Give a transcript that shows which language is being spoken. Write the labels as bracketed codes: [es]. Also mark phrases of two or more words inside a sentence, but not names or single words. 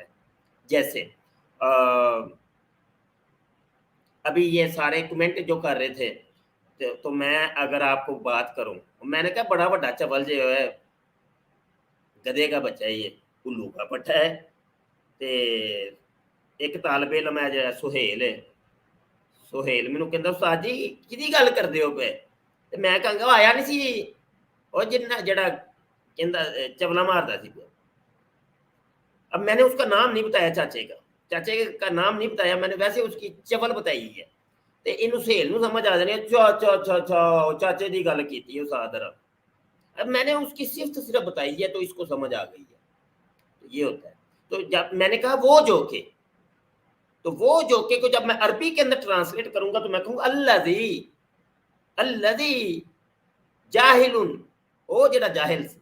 [ur] جیسے ابھی یہ سارے کمنٹ جو کر رہے تھے، تو میں اگر آپ کو بات کروں، میں نے کہا بڑا بڑا چول جو ہے گدے کا بچہ ہے، یہ الو کا پٹھا ہے. [pa] تے [ur] ایک طالب علم ہے جو ہے سہیل ہے، [pa] سہیل مینوں کہندا استاد جی کدی گل کردے ہو پے؟ تے میں کہاں گا آیا نہیں سی او جڑا کہندا چولا ماردا سی. [ur] اب میں نے اس کا نام نہیں بتایا، چاچے کا نام نہیں بتایا میں نے، ویسے اس کی چول بتائی ہے. [pa] تے اینوں سہیل نوں سمجھ آ جانی چاچے دی گل کیتی استاد. [ur] اب میں نے اس کی صفت صرف بتائی ہے تو اس کو سمجھ آ گئی ہے. یہ ہوتا ہے. تو جب میں نے کہا وہ جو کہ، تو وہ جو کہ کو جب میں عربی کے اندر ٹرانسلیٹ کروں گا تو میں کہوں گا [ar] الذی، الذی جاہل، [pa] او جڑا جاہل سی.